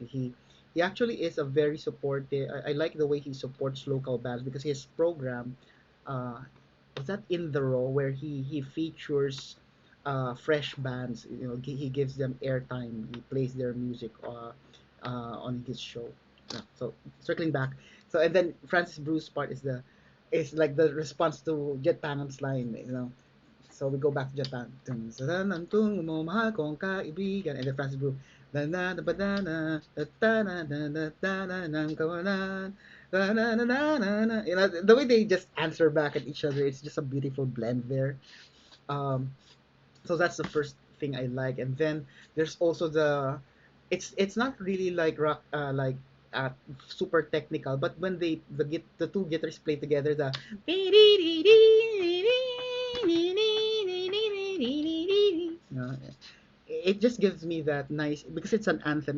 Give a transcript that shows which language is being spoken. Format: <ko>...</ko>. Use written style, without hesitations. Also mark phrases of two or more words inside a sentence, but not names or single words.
<en>He actually is a very supportive. I like the way he supports local bands because his program uh, was that in the row where he features fresh bands. You know, he gives them airtime. He plays their music on his show. Yeah, so circling back, so and then Francis Bruce part is like the response to Jet Pangan's line. You know, so we go back to Japan.</en> <tl>Dun, sa, nan, tung, mo, mahal kong kaibigan. And then Francis Brew. Da, na, da, ba, da, na, da, da, na, da, da, da, na, ng kawalan. Da, na, na, na, na, na.</tl> <en>You know, the way they just answer back at each other, it's just a beautiful blend there. Um, so that's the first thing I like. And then there's also it's not really like rock uh, super technical, but when the two guitars play together, the you know, it just gives me that nice because it's an anthem.</en>